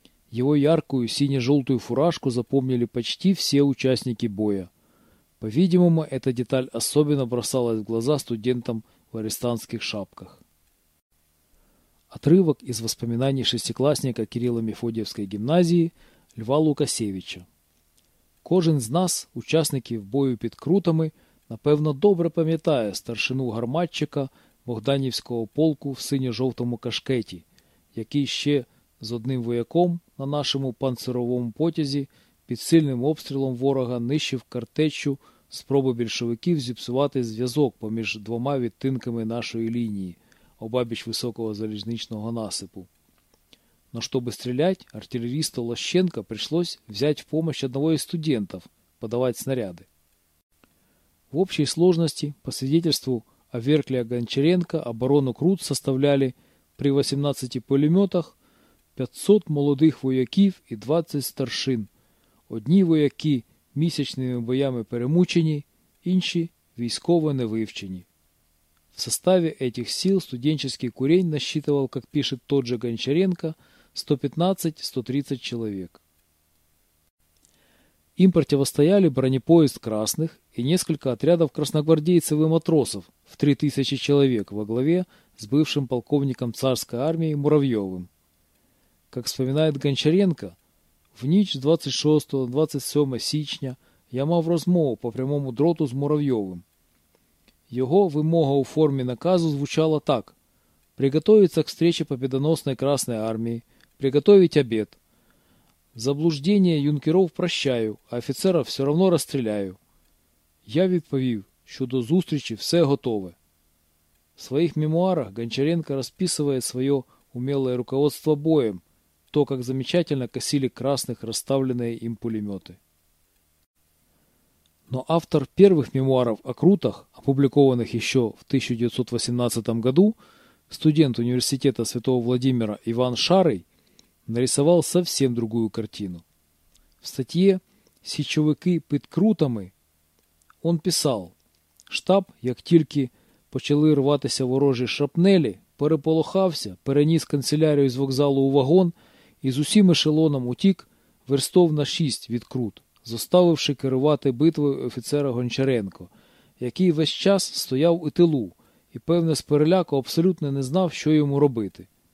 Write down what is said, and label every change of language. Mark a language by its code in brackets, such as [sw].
[ru] Его яркую сине-желтую фуражку запомнили почти все участники боя. По-видимому, эта деталь особенно бросалась в глаза студентам в арестантских шапках. Отрывок из воспоминаний шестиклассника Кирилло-Мефодиевской гимназии Льва Лукасевича. [uk] Кожен з нас, учасники в бою під Крутами, напевно добре пам'ятає старшину гарматчика Богданівського полку в синьо-жовтому кашкеті, який ще з одним вояком на нашому панцировому потязі під сильним обстрілом ворога нищив картеччю спроби більшовиків зіпсувати зв'язок поміж двома відтинками нашої лінії обабіч високого залізничного насипу. [ru] Но чтобы стрелять, артиллеристу Лощенко пришлось взять в помощь одного из студентов, подавать снаряды. В общей сложности, по свидетельству Аверклия Гончаренко, оборону Крут составляли при 18 пулеметах 500 молодых вояків и 20 старшин. [uk] Одни вояки місячними боями перемучені, інші – військово невивчені. [ru] В составе этих сил студенческий курень насчитывал, как пишет тот же Гончаренко, 115-130 человек. Им противостояли бронепоезд красных и несколько отрядов красногвардейцев и матросов в 3000 человек во главе с бывшим полковником царской армии Муравьевым. Как вспоминает Гончаренко, [uk] в ніч 26-27 січня я мав розмову по прямому дроту з Муравьевым. Його вимога у формі наказу звучала так: [ru] приготовиться к встрече победоносной Красной армии, приготовить обед. Заблуждение юнкеров прощаю, а офицеров все равно расстреляю. [uk] Я відповів, що до зустрічі все готове. [ru] В своих мемуарах Гончаренко расписывает свое умелое руководство боем, то, как замечательно косили красных расставленные им пулеметы. Но автор первых мемуаров о Крутах, опубликованных еще в 1918 году, студент университета Святого Владимира Иван Шарый, нарисовал совсем другую картину. В статье [uk] «Січовики під Крутами» [ru] он писал: [uk] «Штаб, як тільки почали рватися ворожі шрапнелі, переполохався, переніс канцелярію з вокзалу у вагон і з усім ешелоном утік верстов на 6 від Крут, заставивши керувати битвою офіцера Гончаренко, який весь час стояв у тилу і, певне, з переляку абсолютно не знав, що йому робити».